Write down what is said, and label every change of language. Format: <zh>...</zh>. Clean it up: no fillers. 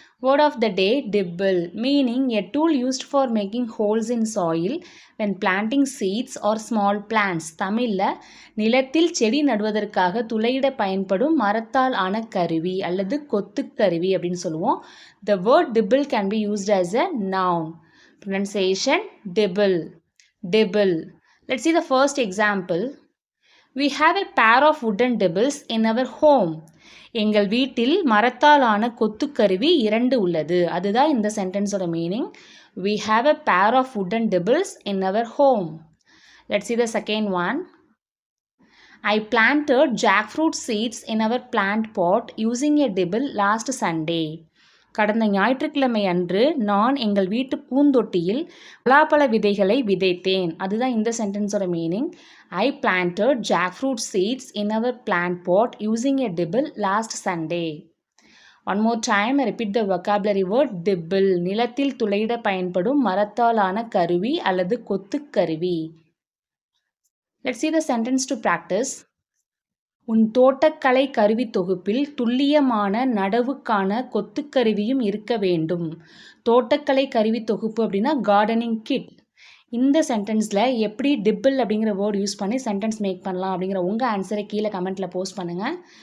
<en>Word of the day dibble, meaning a tool used for making holes in soil when planting seeds or small plants.</en> <ta>தமிழ்ல நிலத்தில் செடி நடுவதற்காக துளையிட பயன்படும் மரத்தால் ஆன கருவி அல்லது கொத்துக்கருவி அப்படின்னு சொல்லுவோம்.</ta> <en>The word dibble can be used as a noun. Pronunciation dibble. Dibble. Let's see the first example. We have a pair of wooden dibbles in our home.</en> <ta>எங்கள் வீட்டில் மரத்தால் ஆன கொத்துக்கருவி 2 உள்ளது. அதுதான் இந்த சென்டென்ஸோட meaning.</ta> <en>We have a pair of wooden dibbles in our home. Let's see the second one. I planted jackfruit seeds in our plant pot using a dibble last Sunday.</en> <ta>கடந்த ஞாயிற்றுக்கிழமை அன்று நான் எங்கள் வீட்டு பூந்தொட்டியில் பலாப்பழ விதைகளை விதைத்தேன். அதுதான் இந்த சென்டென்ஸோட meaning. I planted jackfruit seeds in our plant pot using a dibble last Sunday.</ta> <en>One more time, I repeat the vocabulary word dibble.</en> <ta>நிலத்தில் துளையிட பயன்படும் மரத்தாலான கருவி அல்லது கொத்துக்கருவி.</ta> <en>Let's see the sentence to practice.</en> <ta>உன் தோட்டக்கலை கருவி தொகுப்பில் துல்லியமான நடவுக்கான கொத்துக்கருவியும் இருக்க வேண்டும். தோட்டக்கலை கருவி தொகுப்பு அப்படின்னா கார்டனிங் கிட். இந்த சென்டென்ஸில் எப்படி டிபிள் அப்படிங்கிற வேர்ட் யூஸ் பண்ணி சென்டென்ஸ் மேக் பண்ணலாம் அப்படிங்கிற உங்கள் ஆன்சரை கீழே கமெண்ட்டில் போஸ்ட் பண்ணுங்கள்.</ta>